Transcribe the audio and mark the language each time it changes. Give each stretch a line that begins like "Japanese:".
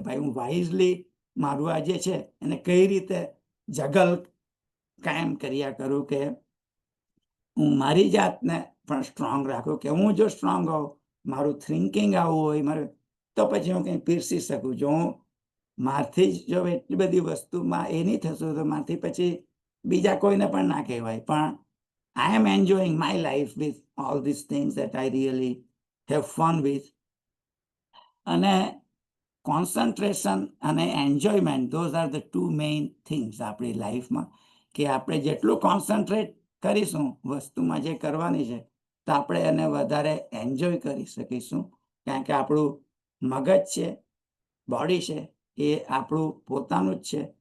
Gujarati: ભાઈ હું વાઇઝલી મારું આ જે છે એને કઈ રીતે જગલ કાયમ કર્યા કરું કે હું મારી જાતને પણ સ્ટ્રોંગ રાખું. કે હું જો સ્ટ્રોંગ હોઉં, મારું થિંકિંગ આવું હોય મારું, તો પછી હું કંઈ પીરસી શકું. જો હું મારથી જ જો એટલી બધી વસ્તુમાં એ નહીં થશું તો મારથી પછી બીજા કોઈને પણ ના કહેવાય.
English: પણ I am enjoying my life with all these things that I really have fun with.
Gujarati: અને કોન્સન્ટ્રેશન અને enjoyment,
English: those are the two main things
Gujarati: આપણી લાઈફમાં. કે આપણે જેટલું કોન્સન્ટ્રેટ કરીશું વસ્તુમાં જે કરવાની છે તો આપણે એને વધારે એન્જોય કરી શકીશું. કારણ કે આપણું મગજ છે, બોડી છે, એ આપણું પોતાનું જ છે.